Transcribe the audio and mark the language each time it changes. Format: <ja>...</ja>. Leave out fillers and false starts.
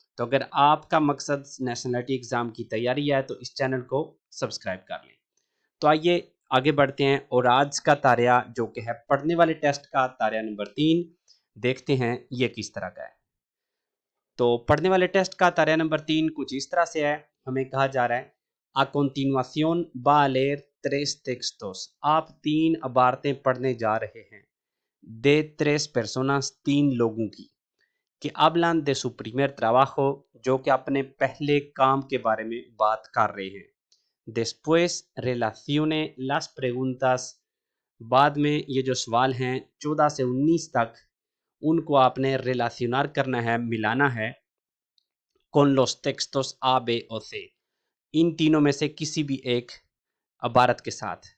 <hi>तो अगर आपका मकसद नेशनलिटी एग्ज़ाम की तैयारी है तो इस चैनल को सब्सक्राइब कर लें। तो आइए आगे बढ़ते हैं और आज का तारिया जो कि है पढ़ने वाले टेस्ट का तारिया नंबर 3 देखते हैं ये किस तरह का है। तो पढ़ने वाले टेस्ट का तारिया नंबर 3 कुछ इस तरह से है। हमें कहा जा रहा है</hi> <es>a continuación va a leer tres textos।</es> <hi>आप 3 अबारतें पढ़ने जा रहे हैं</hi> <es>de tres personas,</es> <hi>3 लोगों की, कि</hi> <es>hablan de su primer trabajo,</es> <hi>जो कि अपने पहले काम के बारे में बात कर रहे हैं।</hi> <es>Después relacione las preguntas,</es> <hi>बाद में ये जो सवाल हैं 14 से 19 तक उनको आपने रिलेशनर करना है, मिलाना है</hi> <es>con los textos A, B</es> <hi>और C, इन तीनों में से किसी भी एक इबारत के साथ।</hi>